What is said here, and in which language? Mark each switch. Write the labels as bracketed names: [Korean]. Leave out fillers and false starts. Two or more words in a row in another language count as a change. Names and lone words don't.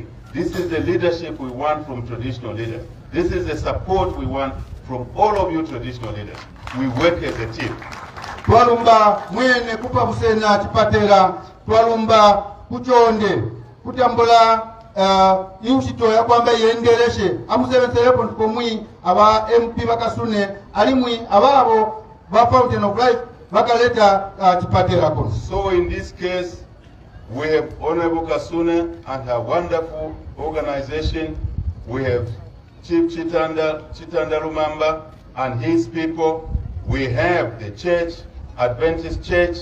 [English] This is the leadership we want from traditional leaders. This is the support we want from all of you traditional leaders. We work as a team. [Tonga (Zambia)] Twalumba mwene kupa busena chipatera, twalumba kuchonde, kutambula inchito ya kwamba yendereshe, amusebeselepo ntukomwi aba MP bakasune, alimwi ababo ba Fountain of Life bakaleta Chipatera kono. [English] So in this case, we have Honorable Kasune and her wonderful organization. We have Chief Chitanda Lumamba and his people. We have the church, Adventist Church.